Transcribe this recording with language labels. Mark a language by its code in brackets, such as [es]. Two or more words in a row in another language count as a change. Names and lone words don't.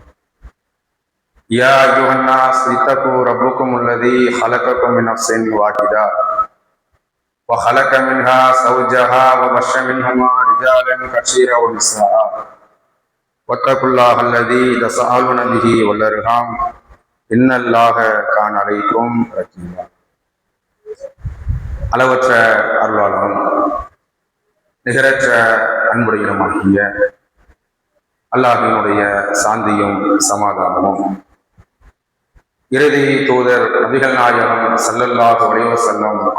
[ar] يا أيها الناس اتقوا ربكم الذي خلقكم من نفس واحدة وخلق منها زوجها وبث منهما رجالا كثيرا ونساء واتقوا الله الذي تساءلون به والأرحام إن الله كان عليكم رقيبا. [ta] அளவற்ற அருளாளரும் நிகரற்ற அன்புடையமாகிய அல்லாஹ்வினுடைய சாந்தியும் சமாதானமும் இறுதி தூதர் நபிகள் நாயகம் [ar] صلى الله عليه وسلم